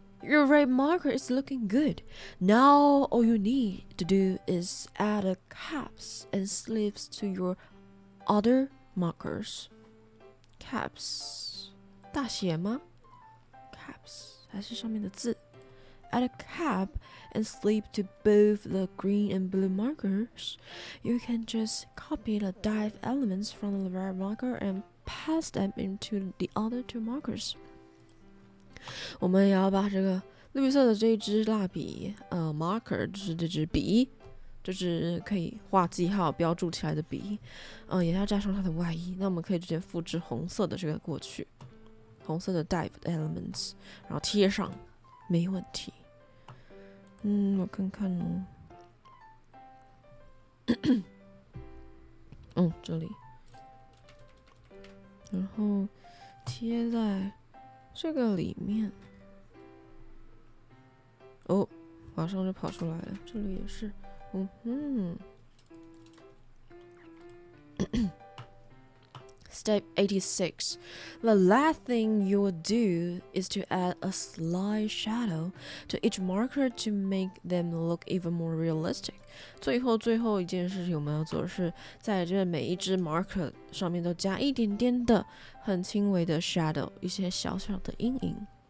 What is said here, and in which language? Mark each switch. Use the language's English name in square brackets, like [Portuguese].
[English] Your red marker is looking good. Now all you need to do is add a caps and sleeves to your other markers. [Chinese] Caps 大写吗？ Caps 还是上面的字。 [English] Add a cap and sleeve to both the green and blue markers. You can just copy the div elements from the red marker and pass them into the other two markers. [Chinese] 我们也要把这个绿色的这一支蜡笔marker 就是这支笔，这支可以画记号标注起来的笔，也要加上它的外衣。那我们可以直接复制红色的这个过去，红色的 div elements， 然后贴上，没问题。我看看哦，这里，然后贴在这个里面。哦，马上就跑出来了，这里也是。 [English] Step 86. The last thing you will do is to add a slight shadow to each marker to make them look even more realistic. [Chinese] 最后一件事情我们要做的是，在这每一支 marker 上面都加一点点的很轻微的 shadow， 一些小小的阴影。